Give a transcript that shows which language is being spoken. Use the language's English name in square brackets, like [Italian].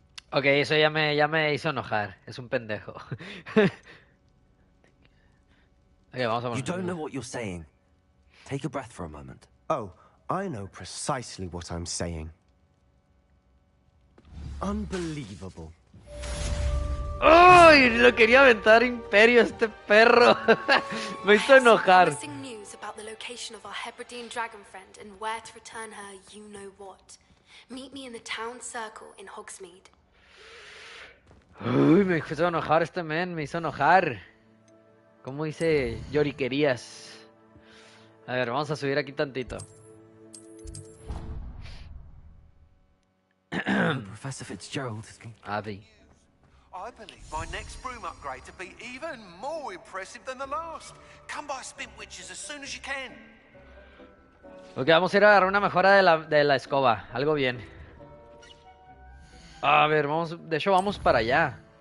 [Spanish] Ok, eso ya me hizo enojar. Es un pendejo. Okay, vamos a [English] You don't know what you're saying. Take a breath for a moment. Oh, I know precisely what I'm saying. Unbelievable. [Spanish] ¡Uy! Lo quería aventar Imperio este perro. Me hizo enojar. [English] Promising news about the location of our Hebridean dragon friend and where to return her you know what. Meet me in the town circle in Hogsmeade. [Spanish] Uy, me hizo enojar este men, me hizo enojar. ¿Cómo dice lloriquerías? A ver, vamos a subir aquí tantito. [English] Professor Fitzgerald is... Abby. I believe my next broom upgrade to be even more impressive than the last. Come by Spin Witches as soon as you can. [Spanish] Ok, vamos a ir a agarrar una mejora de la escoba. Algo bien. A ver, vamos. De hecho, vamos para allá.